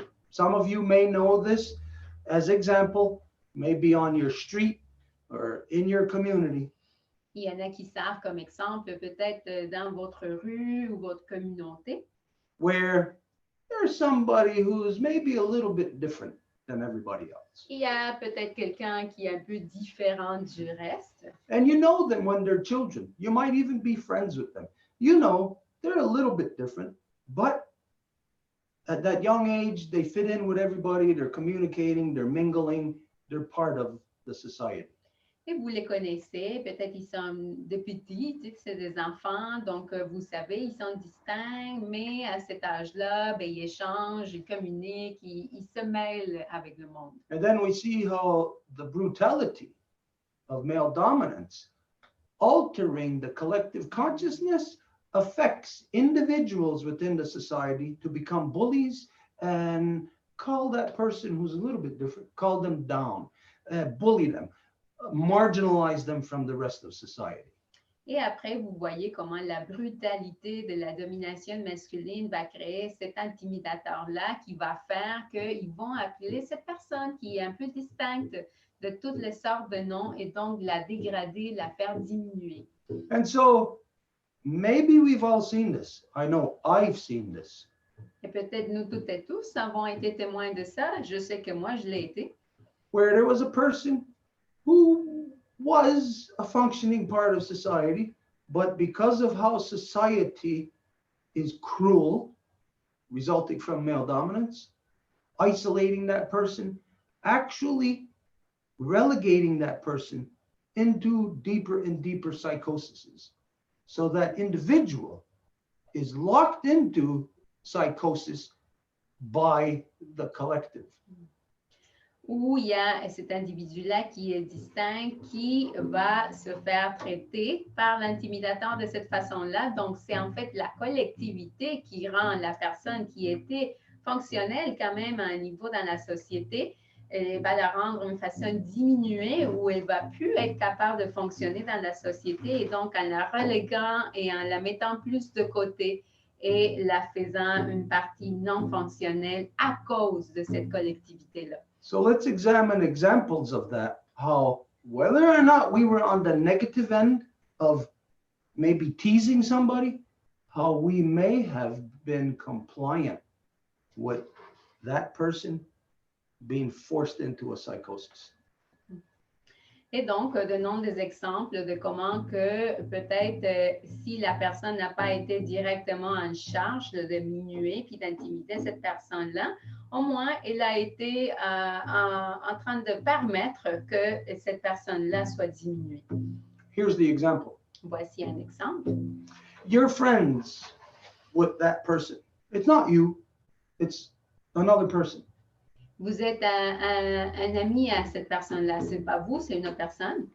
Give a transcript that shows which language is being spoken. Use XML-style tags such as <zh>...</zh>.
<en>Some of you may know this as example, maybe on your street or in your community.</en> <fr>Il y en a qui savent comme exemple peut-être dans votre rue ou votre communauté.</fr> <en>Where there's somebody who's maybe a little bit different than everybody else.</en> <fr>Il y a peut-être quelqu'un qui est un peu différent du reste.</fr> <en>And you know them when they're children. You might even be friends with them. You know, they're a little bit different, but at that young age, they fit in with everybody, they're communicating, they're mingling, they're part of the society.</en> <fr>Et vous les connaissez, peut-être ils sont des petits, tu sais, c'est des enfants, donc vous savez, ils sont distincts, mais à cet âge-là, ben, ils échangent, ils communiquent, ils se mêlent avec le monde.</fr> <en>And then we see how the brutality of male dominance altering the collective consciousness affects individuals within the society to become bullies and call that person who's a little bit different, call them down, bully them, marginalize them from the rest of society.</en> <fr>Et après, vous voyez comment la brutalité de la domination masculine va créer cet intimidateur-là qui va faire qu'ils vont appeler cette personne qui est un peu distincte de toutes les sortes de noms et donc la dégrader, la faire diminuer.</fr> <en>And so maybe we've all seen this. I know I've seen this.</en> <fr>Et peut-être nous toutes et tous avons été témoins de ça. Je sais que moi, je l'ai été.</fr> <en>Where there was a person who was a functioning part of society, but because of how society is cruel, resulting from male dominance, isolating that person, actually relegating that person into deeper and deeper psychoses. So that individual is locked into psychosis by the collective.</en> <fr>Où il y a cet individu-là qui est distinct, qui va se faire traiter par l'intimidateur de cette façon-là. Donc, c'est en fait la collectivité qui rend la personne qui était fonctionnelle quand même à un niveau dans la société, elle va la rendre une façon diminuée où elle ne va plus être capable de fonctionner dans la société et donc en la reléguant et en la mettant plus de côté et la faisant une partie non fonctionnelle à cause de cette collectivité-là.</fr> <en>So let's examine examples of that, how whether or not we were on the negative end of maybe teasing somebody, how we may have been compliant with that person being forced into a psychosis.</en> <fr>Et donc, donnons des exemples de comment que peut-être si la personne n'a pas été directement en charge de diminuer puis d'intimider cette personne-là, au moins, elle a été en train de permettre que cette personne-là soit diminuée.</fr> <en>Here's the example.</en> <fr>Voici un exemple.</fr> <en>You're friends with that person. It's not you, it's another person.</en> <fr>Vous êtes un ami à cette personne-là. Ce n'est pas vous, c'est une autre personne.</fr>